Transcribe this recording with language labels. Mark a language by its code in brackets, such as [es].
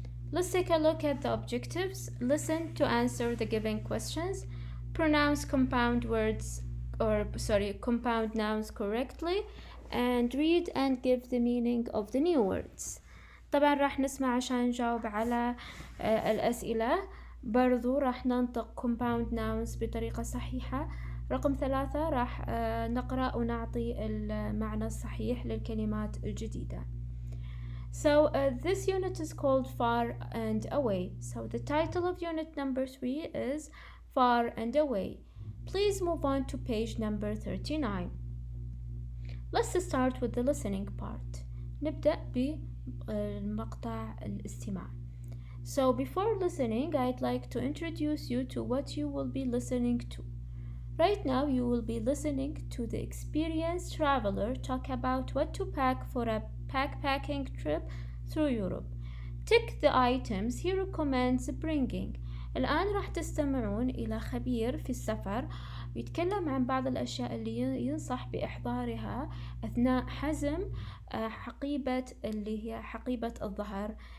[en] Let's take a look at the objectives. Listen to answer the given questions. Pronounce compound nouns correctly, and read and give the meaning of the new words. [ar] طبعا راح نسمع عشان نجاوب على الأسئلة. برضو راح ننطق compound nouns بطريقة صحيحة. رقم 3 راح نقرأ ونعطي المعنى الصحيح للكلمات الجديدة. [en] So this unit is called Far and Away. So the title of unit number 3 is Far and Away. Please move on to page number 39. Let's start with the listening part. [ar] نبدأ بمقطع الاستماع. [en] So before listening, I'd like to introduce you to what you will be listening to. Right now, you will be listening to the experienced traveler talk about what to pack for a backpacking trip through Europe. Tick the items he recommends bringing. [ar] الآن راح تستمعون إلى خبير في السفر يتكلم عن بعض الأشياء اللي ينصح بإحضارها أثناء حزم حقيبة اللي هي حقيبة الظهر.